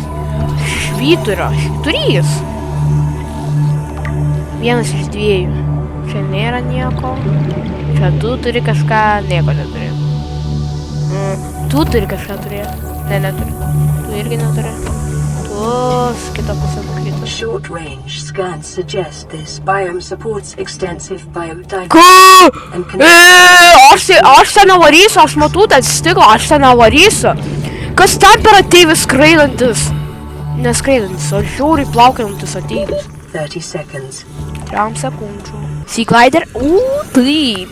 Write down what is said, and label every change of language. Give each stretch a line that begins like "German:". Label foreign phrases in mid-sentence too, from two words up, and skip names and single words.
Lithuanian: Švyturio. Švyturys. 1 iš 2. Čia nėra nieko. Čia tu turi kažką. Nieko neturi. Tu turi kažką turėti. Ne, neturi. Tu irgi neturi. Tu kitą pusę nukrito.
English: Short range scans suggest this biome supports extensive biodiversity.
Lithuanian: Ką? Aš ten nevarysiu, aš matau ten stiklą, aš ten nevarysiu. Kas ten per ateivis skraidantis? Neskraidantis, o žiauriai plaukiantis ateivis.
English: 30 seconds.
Lithuanian: 3 sekundžių.
English: Sea glider.
Lithuanian: Taip.